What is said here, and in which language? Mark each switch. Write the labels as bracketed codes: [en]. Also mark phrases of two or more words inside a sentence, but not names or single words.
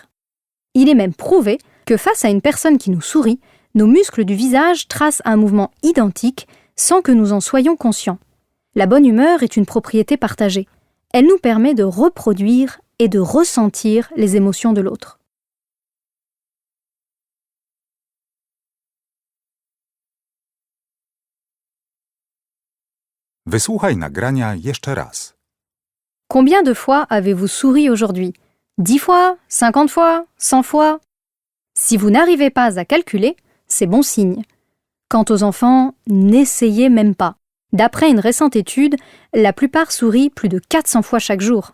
[fr] Il est même prouvé que face à une personne qui nous sourit, nos muscles du visage tracent un mouvement identique sans que nous en soyons conscients. La bonne humeur est une propriété partagée. Elle nous permet de reproduire et de ressentir les émotions de l'autre. [pl] Wysłuchaj nagrania jeszcze raz. [fr] Combien de fois avez-vous souri aujourd'hui? 10 fois? 50 fois? 100 fois? Si vous n'arrivez pas à calculer, c'est bon signe. Quant aux enfants, n'essayez même pas. D'après une récente étude, la plupart sourient plus de 400 fois chaque jour.